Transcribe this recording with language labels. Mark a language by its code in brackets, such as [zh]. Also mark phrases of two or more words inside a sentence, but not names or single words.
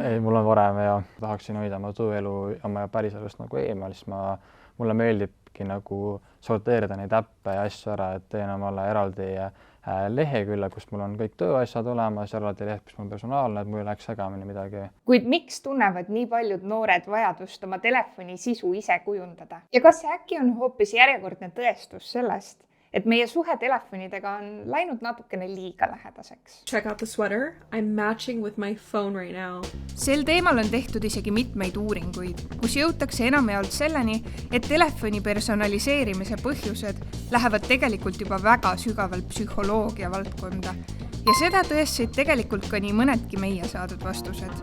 [et] Ei, mul on varem ja tahaksin hoida oma tööelu oma päris elust nagu eemal, siis mulle meeldibki nagu sorteerida neid äppe ja asju ära, et teen omale eraldi lehekülle, kus mul on kõik tööasjad olemas, eraldi leht, mis mul personaalne, et mul ei läheks segamini midagi. Kuid miks tunnevad nii paljud noored vajadust oma telefoni sisu ise kujundada? Ja kas see äkki on hoopis järjekordne tõestus sellest, et meie suhe telefonidega on läinud natukene liiga lähedaseks? [en] Check out the sweater. I'm matching with my phone right now. [et] Sel teemal on tehtud isegi mitmeid uuringuid, kus jõutakse enamjaolt selleni, et telefoni personaliseerimise põhjused lähevad tegelikult juba väga sügavalt psühholoogia valdkonda. Ja seda tõestasid tegelikult ka nii mõnedki meie saadud vastused.